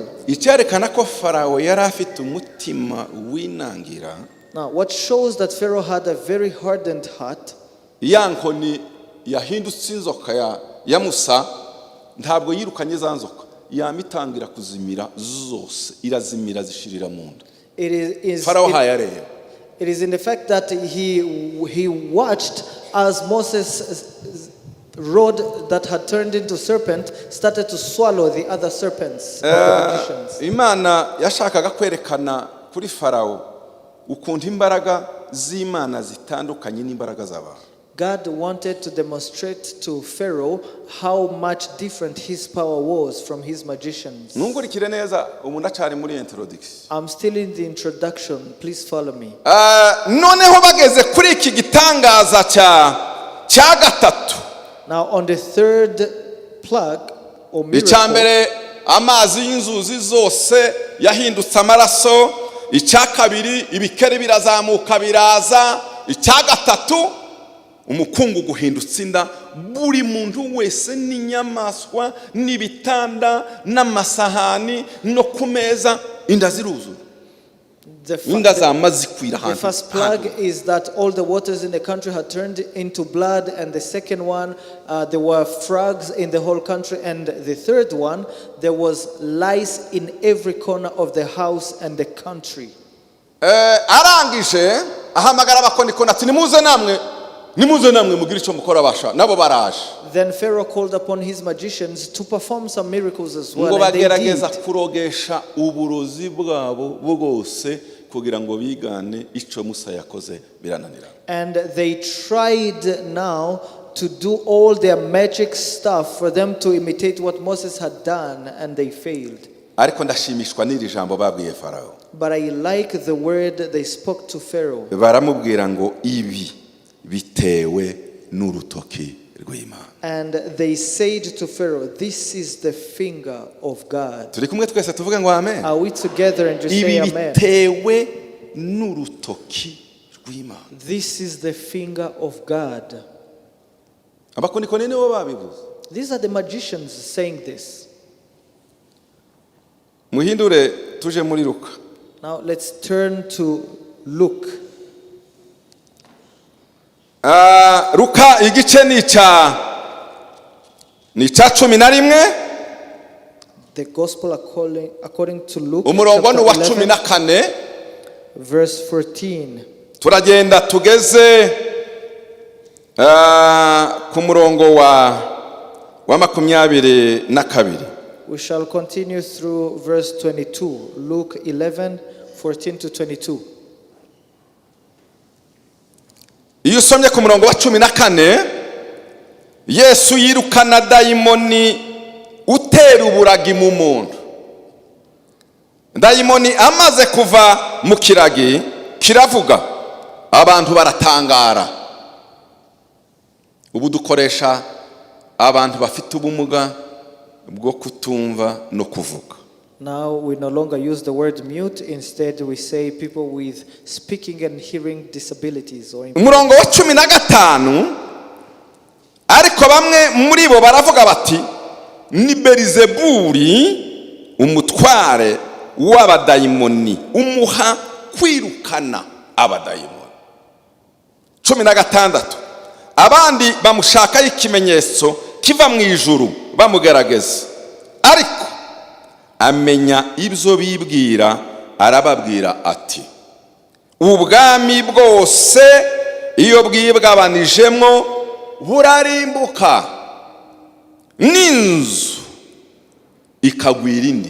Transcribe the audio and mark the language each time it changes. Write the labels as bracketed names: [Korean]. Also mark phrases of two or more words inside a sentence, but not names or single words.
[Kinyarwanda] Icyerekana ko Farawo yari afite umutima winangira. [English] Now what shows that Pharaoh had a very hardened heart, [Kinyarwanda] ya nkoni yahindutse inzoka ya Musa ntabwo yirukanye za nzoka yamitangira kuzimira zose irazimira zishirira mu nda. Farawo hayareba. [English] It is in the fact that he watched as Moses' rod that had turned into serpent started to swallow the other serpents of the magicians. [Kinyarwanda] Imana yashakaga kwerekana kuri Farawo ukuntu imbaraga z'Imana zitandukanye n'imbaraga z'abantu. [English] God wanted to demonstrate to Pharaoh how much different his power was from his magicians. [Kinyarwanda] Nungurikire neza umuntu acari muri introduction. [English] I'm still in the introduction. Please follow me. [Kinyarwanda] Noneho bageze kuri iki gitangaza cya gatatu. [English] Now on the third plague or miracle. [Kinyarwanda] Icyambere amazi y'inzuzi zose yahindutse amaraso. Icyakabiri ibikere birazamuka biraza. Icyagatatu umukungu guhindutse inda buri muntu wese n'inyamaswa n'ibitanda n'amasahani no kumeza inda ziruzura. [English] The first plague is that all the waters in the country had turned into blood, and the second one there were frogs in the whole country, and the third one there was lice in every corner of the house and the country. [Kinyarwanda] Arangije ahamagara abakonikoni ati nimuze namwe mugire icyo mukora basha nabo baraje. [English] Then Pharaoh called upon his magicians to perform some miracles as well. [Kinyarwanda] Ngo bagerageza kurogesha uburozi bwabo bwose kugira ngo bigane icyo Musa yakoze birananira. [English] And they tried now to do all their magic stuff for them to imitate what Moses had done, and they failed. [Kinyarwanda] Ariko ndashimishwa n'iri jambo babwiye Farawo. [English] But I like the word they spoke to Pharaoh. [Kinyarwanda] Baramubwira ngo ibi bitewe n'urutoki rw'Imana. [English] And they said to Pharaoh, this is the finger of God. [Kinyarwanda] Turi kumwe twese tuvuge ngo amen. [English] Are we together and just say amen? [Kinyarwanda] Ibi bitewe n'urutoki rw'Imana. [English] This is the finger of God. [Kinyarwanda] Abakonikoni nibo babivuze. [English] These are the magicians saying this. [Kinyarwanda] Muhindure tuje muri Luka. [English] Now let's turn to Luke. [Kinyarwanda] Luka igice ni cya 11. [English] The gospel according to Luke [Kinyarwanda] umurongo ni wa 11, 14 [English] verse 14. [Kinyarwanda] turagenda tugeze ku murongo wa 22. [English] We shall continue through verse 22. Luke 11, 14 to 22. [Kinyarwanda] Iyo usomye ku murongo wa 14, Yesu yirukana dayimoni utera uburagi mu muntu. Dayimoni amaze kuva mu kiragi kiravuga, abantu baratangara. Ubu dukoresha abantu bafite ubumuga bwo kutumva no kuvuga. [English] Now we no longer use the word mute. Instead we say people with speaking and hearing disabilities or [Kinyarwanda] umurongo wa 15, ariko bamwe muri bo baravuga bati ni Belizebuli umutware w'abadayimoni umuha kwirukana abadayimoni. 16, abandi bamushakaho ikimenyetso kiva mu ijuru bamugaragaza, ariko amenya ibyo bibwira, arababwira ati ubwami bwose iyo bwibwabanijemo burarimbuka, n'inzu ikagwira indi.